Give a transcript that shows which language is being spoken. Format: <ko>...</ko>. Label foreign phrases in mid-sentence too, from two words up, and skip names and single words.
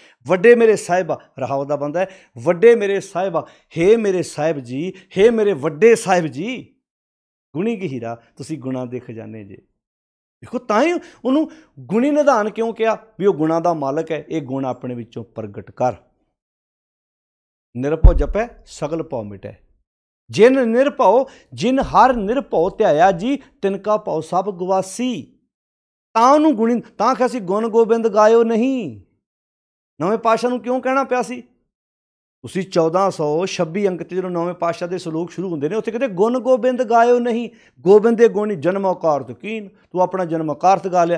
<pa>ਵੱਡੇ ਮੇਰੇ ਸਾਹਿਬਾ, ਰਹਾਉ ਦਾ ਬੰਦਾ ਹੈ, ਵੱਡੇ ਮੇਰੇ ਸਾਹਿਬਾ, ਹੇ ਮੇਰੇ ਸਾਹਿਬ ਜੀ, ਹੇ ਮੇਰੇ ਵੱਡੇ ਸਾਹਿਬ ਜੀ, ਗੁਣੀ ਗਹੀਰਾ, ਤੁਸੀਂ ਗੁਣਾਂ ਦੇ ਖਜ਼ਾਨੇ ਜੇ। ਦੇਖੋ ਤਾਂ ਹੀ ਉਹਨੂੰ ਗੁਣੀ ਨਿਧਾਨ ਕਿਉਂ ਕਿਹਾ ਵੀ ਉਹ ਗੁਣਾਂ ਦਾ ਮਾਲਕ ਹੈ। ਇਹ ਗੁਣ ਆਪਣੇ ਵਿੱਚੋਂ ਪ੍ਰਗਟ ਕਰ। ਨਿਰਭਉ ਜਪੈ ਸਗਲ ਭਉ ਮਿਟੈ। ਜਿਨ ਨਿਰਭਉ ਜਿਨ ਹਰਿ ਨਿਰਭਉ ਧਿਆਇਆ ਜੀ ਤਿਨਕਾ ਭਉ ਸਬ ਗਵਾਸੀ। ਤਾਂ ਉਹਨੂੰ ਗੁਣੀ ਤਾਂ ਕਿ ਅਸੀਂ ਗੁਣ ਗੋਬਿੰਦ ਗਾਇਓ ਨਹੀਂ। ਨਵੇਂ ਪਾਤਸ਼ਾਹ ਨੂੰ ਕਿਉਂ ਕਹਿਣਾ ਪਿਆ ਸੀ? ਤੁਸੀਂ 1426 ਅੰਕ 'ਤੇ ਜਦੋਂ ਨਵੇਂ ਪਾਤਸ਼ਾਹ ਦੇ ਸਲੋਕ ਸ਼ੁਰੂ ਹੁੰਦੇ ਨੇ ਉੱਥੇ ਕਹਿੰਦੇ ਗੁਣ ਗੋਬਿੰਦ ਗਾਇਓ ਨਹੀਂ। ਗੋਬਿੰਦ ਦੇ ਗੁਣ ਜਨਮ ਔਕਾਰਤ ਕੀਨ, ਤੂੰ ਆਪਣਾ ਜਨਮ ਔਕਾਰਤ ਗਾ ਲਿਆ।</pa>